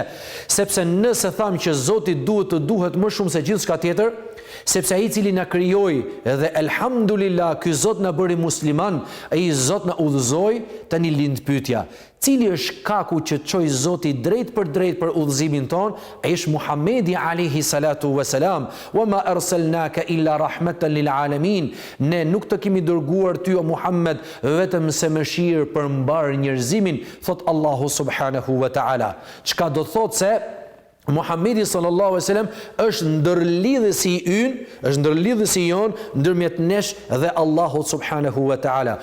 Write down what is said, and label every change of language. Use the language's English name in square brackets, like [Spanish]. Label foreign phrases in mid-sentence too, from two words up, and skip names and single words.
[Albanian] Sepse nëse thamë që Zoti duhet të duhet më shumë se gjithçka tjetër, sepse ai i cili na krijoi dhe elhamdulillah ky Zot na bëri musliman, ai Zot na udhëzoi, tani lind pyetja. Cili është kaku që çoi Zoti drejt për udhëzimin ton? Ai është Muhamedi [Arabic] عليه الصلاة والسلام. وما أرسلناك إلا رحمة للعالمين. [Albanian] Ne nuk të kemi dërguar ty o Muhammed vetëm se mëshirë për mbar njerëzimin, thot Allahu [Arabic] سبحانه وتعالى. [Albanian] Çka do thot se Muhamedi [Arabic] صلى الله عليه وسلم [Albanian] është ndërlidhësi ynë, është ndërlidhësi jon ndërmjet nesh dhe Allahut [Arabic] سبحانه وتعالى.